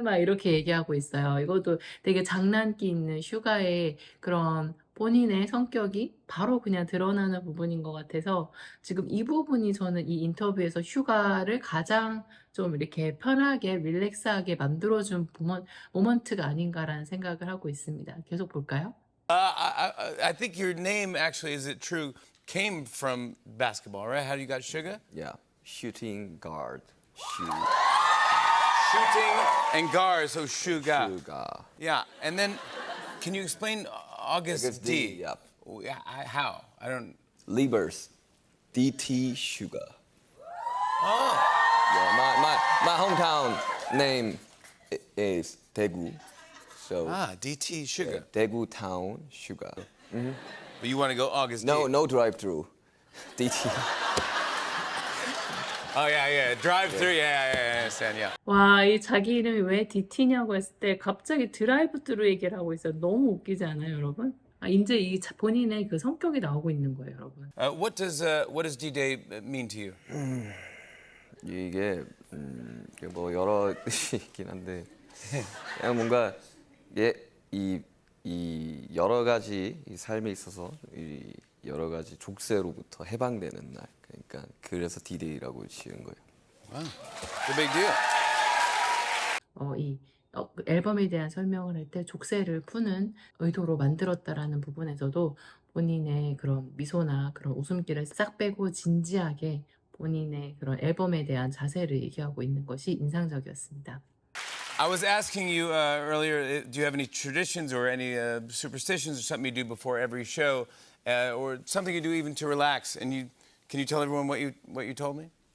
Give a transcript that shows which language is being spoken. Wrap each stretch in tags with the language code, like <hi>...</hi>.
<ko>막 이렇게 얘기하고 있어요. 이것도 되게 장난기 있는 슈가의 그런 본인의 성격이 바로 그냥 드러나는 부분인 것 같아서 지금 이 부분이 저는 이 인터뷰에서 슈가를 가장 좀 이렇게 편하게 릴렉스하게 만들어준 모먼트가 아닌가라는 생각을 하고 있습니다. 계속 볼까요?</ko> <en>I think your name actually, is it true, came from basketball, right? How you got Sugar? Yeah, shooting guard. Shooting and gar, so sugar.</en> <ko>슈가.</ko> <en>Yeah, and then can you explain August, August D? D, yep. How? I don't. Livers. DT Sugar. Oh. Yeah, my hometown name is Daegu. So DT sugar. Daegu Town Sugar. But you want to go August No, D? no drive-through. DT. Oh yeah. Drive through. Yeah, I understand. Yeah.</en> <ko>와, 이 자기 이름이 왜 DT냐고 했을 때 갑자기 드라이브 트루 얘기를 하고 있어요. 너무 웃기지 않아요, 여러분? 이제 이 본인의 그 성격이 나오고 있는 거예요, 여러분.</ko> <en>What does D-Day mean to you?</en> <ko>이게 이게 뭐 여러 뜻이 있긴 한데 그냥 뭔가 이 여러 가지 이 삶에 있어서 이 여러 가지 족쇄로부터 해방되는 날. 그러니까 그래서 D-Day라고 지은 거예요.</ko> <en>Wow, it's a big deal.</en> <ko>그 앨범에 대한 설명을 할 때 족쇄를 푸는 의도로 만들었다라는 부분에서도 본인의 그런 미소나 그런 웃음기를 싹 빼고 진지하게 본인의 그런 앨범에 대한 자세를 얘기하고 있는 것이 인상적이었습니다.</ko> <en>I was asking you earlier, do you have any traditions or any superstitions or something you do before every show, or something you do even to relax? And can you tell everyone what you told me?</en>